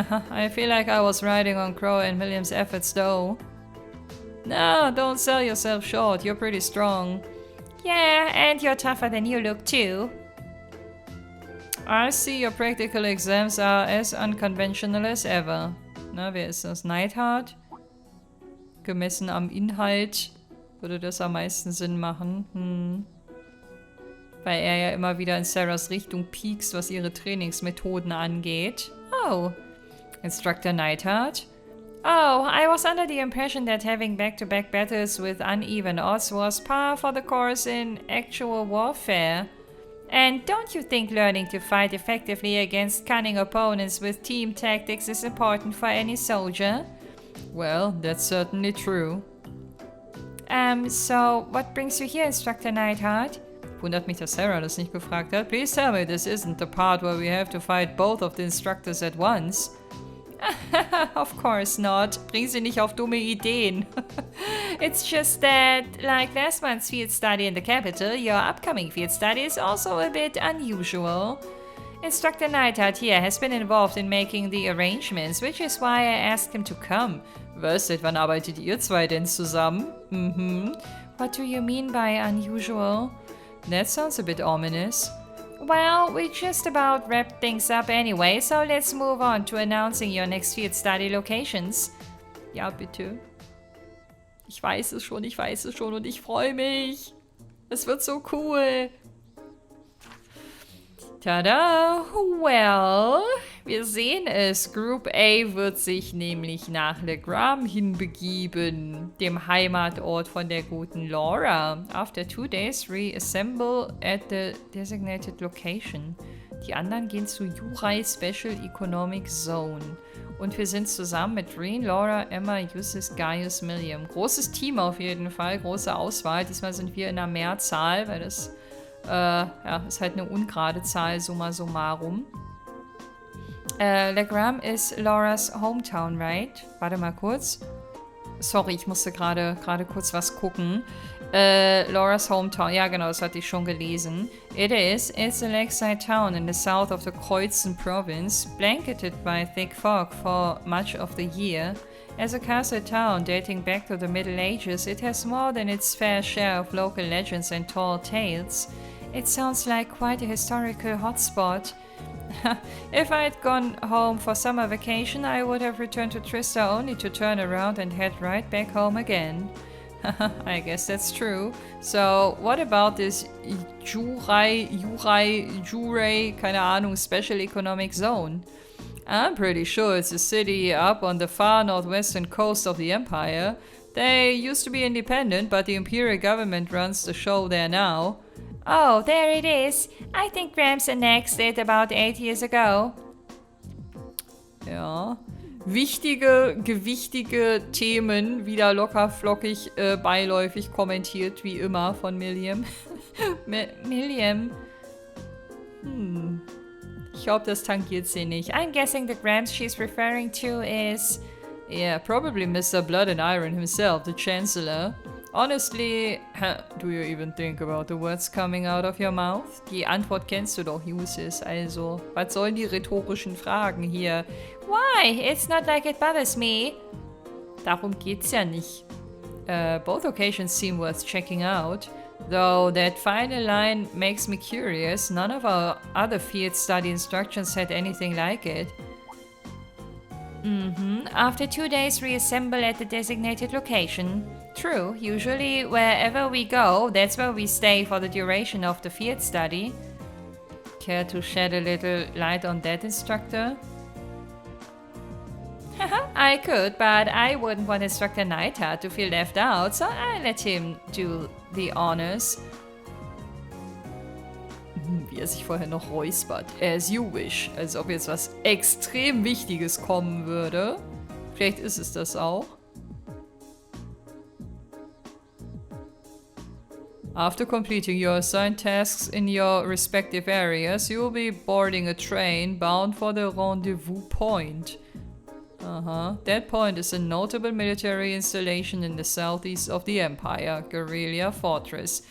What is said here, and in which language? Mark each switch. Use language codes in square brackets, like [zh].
[en] I feel like I was riding on Crow and William's efforts though. No, don't sell yourself short. You're pretty strong. Yeah, and you're tougher than you look too. I see your practical exams are as unconventional as ever. [de] Na, wer ist das? Neidhart? Gemessen am Inhalt würde das am meisten Sinn machen. Weil er ja immer wieder in Sarahs Richtung piekst, was ihre Trainingsmethoden angeht. [en] Oh, Instructor Neidhart? Oh, I was under the impression that having back-to-back battles with uneven odds was par for the course in actual warfare. And don't you think learning to fight effectively against cunning opponents with team tactics is important for any soldier? Well, that's certainly true. So what brings you here, Instructor Neidhart? [de] Wundert mich, dass Sarah das nicht gefragt hat. [en] Please tell me this isn't the part where we have to fight both of the instructors at once. Of course not. [de] Bring sie nicht auf dumme Ideen. [en] It's just that, like last month's field study in the capital, your upcoming field study is also a bit unusual. Instructor Neidhart here has been involved in making the arrangements, which is why I asked him to come. [de] Was, seit wann arbeitet ihr zwei denn zusammen? [en] What do you mean by unusual? That sounds a bit ominous. Well, we just about wrapped things up anyway, so let's move on to announcing your next field study locations. [de] Ja, bitte. Ich weiß es schon und ich freue mich. Es wird so cool. Tada! Well, wir sehen es. Group A wird sich nämlich nach Legram hinbegeben, dem Heimatort von der guten Laura. [en] After 2 days, reassemble at the designated location. [de] Die anderen gehen zu Jurai Special Economic Zone. Und wir sind zusammen mit Reen, Laura, Emma, Justus, Gaius, Milliam. Großes Team auf jeden Fall, große Auswahl. Diesmal sind wir in einer Mehrzahl, weil das ist halt eine ungerade Zahl, summa summarum. Legram ist Lauras Hometown, right? Warte mal kurz. Sorry, ich musste gerade kurz was gucken. Laura's Hometown, ja genau, das hatte ich schon gelesen. [en] It's a lakeside town in the south of the Kreuzen province, blanketed by thick fog for much of the year. As a castle town dating back to the Middle Ages, it has more than its fair share of local legends and tall tales. It sounds like quite a historical hotspot. If I'd gone home for summer vacation, I would have returned to Trista only to turn around and head right back home again. I guess that's true. So, what about this Jurei, [de] keine Ahnung, [en] Special Economic Zone? I'm pretty sure it's a city up on the far northwestern coast of the empire. They used to be independent, but the imperial government runs the show there now. Oh, there it is. I think Gramps annexed it about 8 years ago. [de] Ja. Wichtige, gewichtige Themen, wieder locker flockig, beiläufig kommentiert, wie immer von Milliam. Milliam. Ich glaube, das tangiert sie nicht. [en] I'm guessing the Gramps she's referring to is... Yeah, probably Mr. Blood and Iron himself, the Chancellor. Honestly, do you even think about the words coming out of your mouth? [de] Die Antwort kennst du doch, Uses, also. Was sollen die rhetorischen Fragen hier? [en] Why? It's not like it bothers me. [de] Darum geht's ja nicht. [en] Both occasions seem worth checking out. Though that final line makes me curious, none of our other field study instructions had anything like it. After 2 days, reassemble at the designated location. True, usually wherever we go, that's where we stay for the duration of the field study. Care to shed a little light on that, instructor? I could, but I wouldn't want Instructor Neidhart to feel left out, so I let him do the honors. [de] Wie er sich vorher noch räuspert. [en] As you wish. [de] Als ob jetzt was extrem Wichtiges kommen würde. Vielleicht ist es das auch. [en] After completing your assigned tasks in your respective areas, you will be boarding a train bound for the rendezvous point. That point is a notable military installation in the southeast of the empire, Guerrilla Fortress.